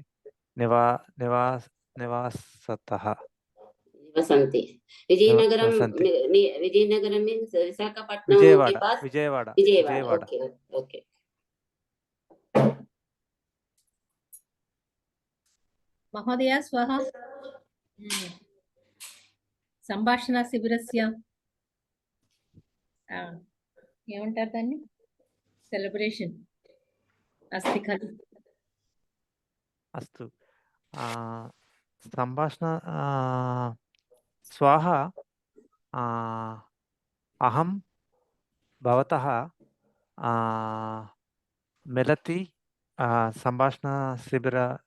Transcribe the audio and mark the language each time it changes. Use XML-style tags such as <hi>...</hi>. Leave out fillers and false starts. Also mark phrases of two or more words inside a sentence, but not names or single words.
<sa>निवसन्ति।</sa> <hi>विजयनगरं मीन्स विशाखापट्टनम के पास? विजयवाड़ा। ओके।</hi> <sa>महोदय स्वः సంభాషణ శిబిరస్య</sa> <te>ఏమంటారు దాన్ని సెలబ్రేషన్</te> <sa>अस्ति खलु। अस्तु। संभाषण श्वः अहं भवतः मिलति संभाषण शिबिरे</sa>